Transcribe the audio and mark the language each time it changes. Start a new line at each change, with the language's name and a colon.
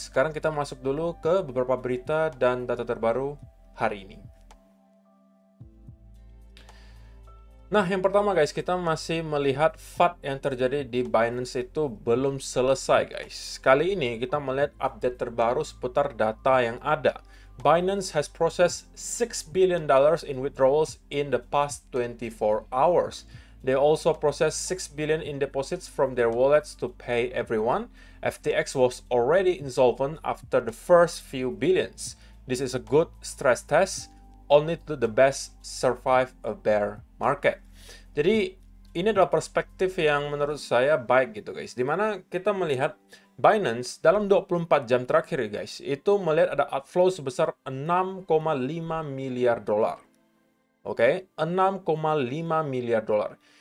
Indonesian: Sekarang kita masuk dulu ke beberapa berita dan data terbaru hari ini. Nah, yang pertama guys, kita masih melihat FUD yang terjadi di Binance itu belum selesai guys. Kali ini kita melihat update terbaru seputar data yang ada.
English: Binance has processed $6 billion in withdrawals in the past 24 hours. They also processed $6 billion in deposits from their wallets to pay everyone. FTX was already insolvent after the first few billions. This is a good stress test. Only to the best survive a bear market.
Indonesian: Jadi ini adalah perspektif yang menurut saya baik gitu guys. Dimana kita melihat Binance dalam 24 jam terakhir guys, itu melihat ada outflow sebesar 6,5 miliar dolar. Oke, 6,5 miliar dolar.